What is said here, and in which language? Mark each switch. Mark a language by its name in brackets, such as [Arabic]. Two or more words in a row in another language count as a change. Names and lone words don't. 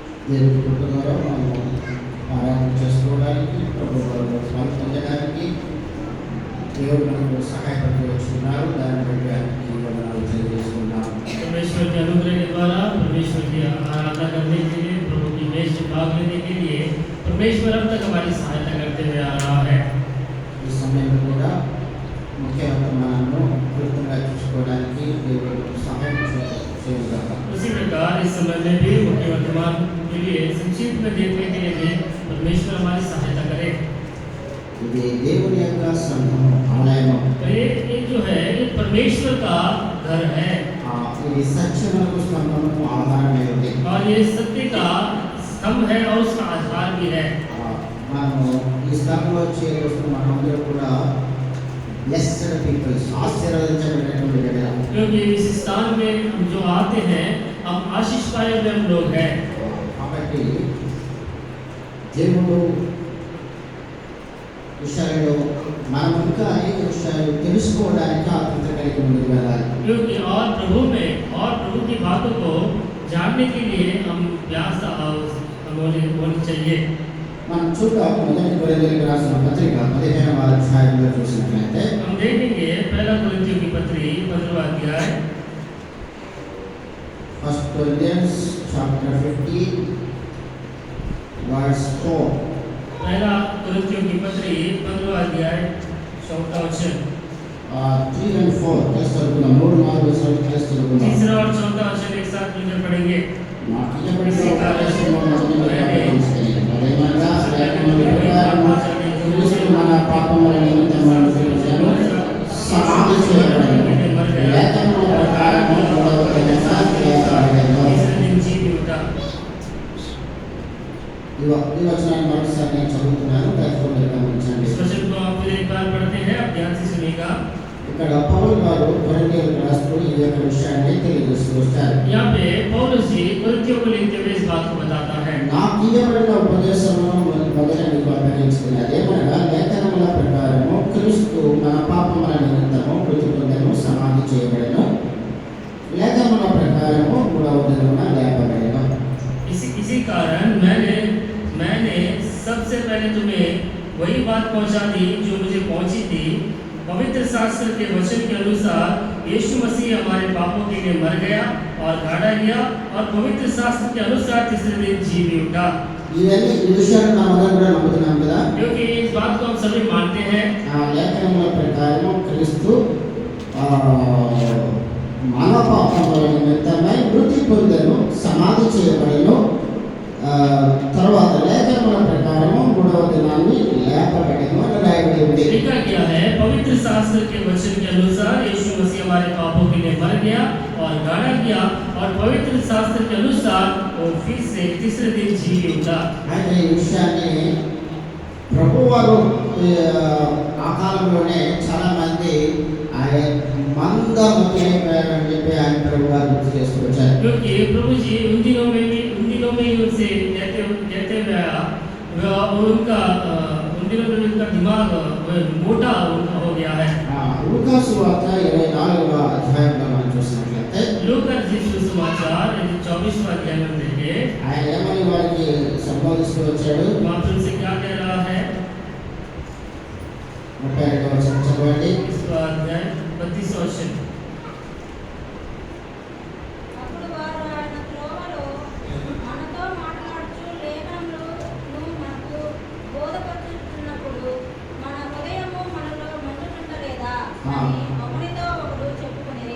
[Telugu] జరుపుకుంటున్నారో మనము ఆరాధన చేసుకోవడానికి, ప్రభు వారు పొందడానికి దేవుడు మనకు సహాయపడుతూ వచ్చినారు. దాన్ని బట్టి ఆయనకి వందనాలు తెలియజేస్తున్నాం. [Hindi] परमेश्वर के अनुग्रह के द्वारा परमेश्वर की आराधना करने के लिए, प्रभु की मेज में भाग लेने के लिए परमेश्वर अब तक हमारी सहायता करते हुए आ रहा है। [Telugu] ఈ సమయంలో కూడా ముఖ్య వర్తమానాలను పూర్తిగా చూసుకోవడానికి దేవుడు సహాయం చేయుగాక. [Hindi] उसी प्रकार इस समय में भी मुख्य वर्तमान के लिए संक्षिप्त में देखने के लिए भी परमेश्वर हमारी सहायता करे। [Telugu] ఇది దేవుని యొక్క సంఘము, ఆలయము. [Hindi] ये जो है ये परमेश्वर का घर है [Telugu] ఇది సత్యములకు స్తంభము, ఆధారమే ఉంది. [Hindi] और ये सत्य का स्तंभ है और उसका आधार भी है। [Telugu] మనము ఈ స్థలంలో చేరుస్తున్న మనందరూ కూడా [English] blessed peoples, [Telugu] ఆశీర్వదించబడినటువంటి ప్రజలు. [Hindi] क्योंकि इस स्थान में हम जो आते हैं हम आशीष पाए हुए हम लोग हैं। [Telugu] కాబట్టి దేవుడు విషయాల్లో మనం ఇంకా అనేక విషయాలు తెలుసుకోవడానికి ఆతృత కలిగి ముందుకు వెళ్ళాలి. [Hindi] क्योंकि और प्रभु में और प्रभु की बातों को जानने के लिए हम प्रयास होनी चाहिए। [Telugu] మనం చూద్దాం, మొదటి కొరింథీయులకు రాసిన పత్రిక 15వ అధ్యాయంలో చూసినట్లయితే [Hindi] हम देखेंगे पहला कोरिन्थियों की पत्री 15वां अध्याय, [English] 1 Corinthians chapter 15 verse 4. [Hindi] पहला कोरिन्थियों की पत्री 15वां अध्याय 4वां वचन। 3 and 4 कैसे चलूंगा, 3 4 वचन कैसे चलूंगा, तीसरा और चौथा वचन एक साथ मिलकर पढ़ेंगे। माटिया पड़ी से कार्य [Telugu] అదేమనగా లేఖనముల ప్రకారము క్రీస్తు మన పాపముల నిమిత్తము సమాధి చేయబడెను, లేఖనముల ప్రకారము మూడవ దినమున లేపబడెను. ఈ వచనాన్ని మరోసారి నేను చదువుతున్నాను, దయచేసి గమనించండి. [Hindi] इस वचन को आप फिर एक बार पढ़ते हैं, आप ध्यान से सुनिएगा। [Telugu] ఇక్కడ పౌలు గారు కొరింథీయులకు రాస్తూ ఈ యొక్క విషయాన్ని తెలియజేస్తూ వచ్చారు. [Hindi] यहाँ पे पौलुस जी कोरिन्थियों को लिखते हुए इस बात को बताता है। [Telugu] నాకు ఇవ్వబడిన ఉపదేశమును మొదట మీకు అప్పగించింది, అదేమనగా లేఖనముల ప్రకారము క్రీస్తు మన పాపముల నిమిత్తము మృతి పొందెను, సమాధి చేయబడెను, లేఖనముల ప్రకారము మూడవ దినమున లేపబడెను. [Hindi] इसी कारण मैंने सबसे पहले तुम्हें वही बात पहुंचा दी जो मुझे पहुंची थी। पवित्र शास्त्र के वचन के अनुसार यीशु मसीह हमारे पापों के लिए मर गया और गाड़ा गया और पवित्र शास्त्र के अनुसार तीसरे दिन जी भी उठा। [Telugu] ఇవన్నీ ఈ విషయాన్ని మనం కూడా నమ్ముతున్నాం కదా. [Hindi] क्योंकि इस बात को हम सभी मानते हैं। [Telugu] లేఖనముల ప్రకారము క్రీస్తు మన పాపముల నిమిత్తమై మృతి పొందెను, సమాధి చేయబడెను, తర్వాత లేఖనముల ప్రకారము మూడవ దినాన్ని లేపబడెను అని రాయబడి ఉంది. [Hindi] लिखा गया है पवित्र शास्त्र के वचन के अनुसार यीशु मसीह हमारे पापों के लिए मर गया और गाड़ा गया और पवित्र शास्त्र के अनुसार वो फिर से तीसरे दिन जी उठा। [Telugu] అయితే ఈ విషయాన్ని ప్రభువారు ఆ కాలంలోనే చాలా మంది ఆయన మందమతిపోయారని చెప్పి ఆయన ప్రభువారు గుర్తు చేస్తూ వచ్చారు. [Hindi] क्योंकि प्रभु जी उन दिनों में ही उनसे कहते हुए उन दिनों में उनका दिमाग मोटा हो गया है। [Telugu] లూకా సువార్త 24వ అధ్యాయంలో మనం చూసినట్లయితే [Hindi] लूका सुसमाचार 24वां अध्याय में देखें, [Telugu] ఆయన ఏమని వారికి సంబోధిస్తూ వచ్చాడు. [Hindi] वहाँ पर उनसे क्या कह रहा है, [Telugu] 32వ వచనం చదవండి. [Hindi] इसका अध्याय 32वां वचन। [Telugu] అప్పుడు వారు ఆయన త్రోవలో మనతో మాట్లాడుచు లేఖనములను మనకు బోధపరుచుచున్నప్పుడు మన హృదయము మనలో మండుచుండలేదా అని ఒకరితో ఒకడు చెప్పుకునేది.